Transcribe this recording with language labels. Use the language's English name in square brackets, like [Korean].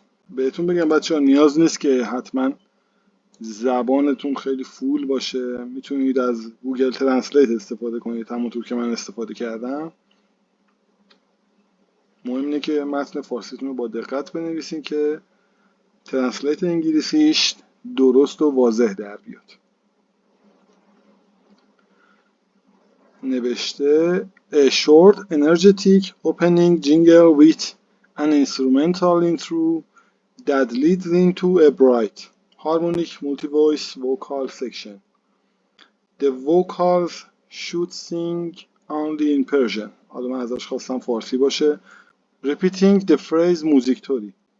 [Persian] بهتون بگم بچه ها نیاز نیست که حتما زبانتون خیلی فول باشه، میتونید از گوگل ترنسلیت استفاده کنید همونطور که من استفاده کردم. مهم اینه که متن فارسیتون رو با دقت بنویسین که ترنسلیت انگلیسیش درست و واضح در بیاد. نوشته [English] A short energetic opening jingle with an instrumental intro that leads into a bright harmonic multi-voice vocal section. The vocals should sing only in Persian. [Persian] حالا من ازش خواستم فارسی باشه. [English] Repeating the phrase موزیکتوری.